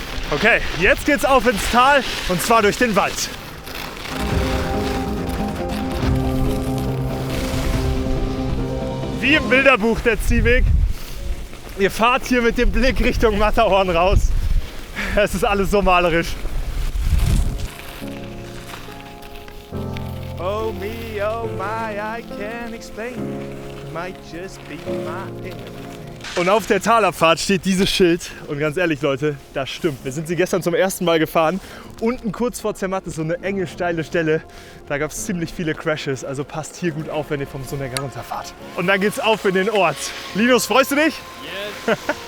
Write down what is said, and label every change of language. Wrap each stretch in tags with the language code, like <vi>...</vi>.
<de>Okay, jetzt geht's auf ins Tal und zwar durch den Wald. Wie im Bilderbuch der Ziehweg. Ihr fahrt hier mit dem Blick Richtung Matterhorn raus. Es ist alles so malerisch.</de> <en>Oh me, oh my, I can't explain. Might just be my everything.</en> <de>Und auf der Talabfahrt steht dieses Schild. Und ganz ehrlich, Leute, das stimmt. Wir sind sie gestern zum ersten Mal gefahren. Unten kurz vor Zermatt ist so eine enge, steile Stelle. Da gab es ziemlich viele Crashes. Also passt hier gut auf, wenn ihr vom Sonnecker runterfahrt. Und dann geht's auf in den Ort. Linus, freust du dich? Yes.</de>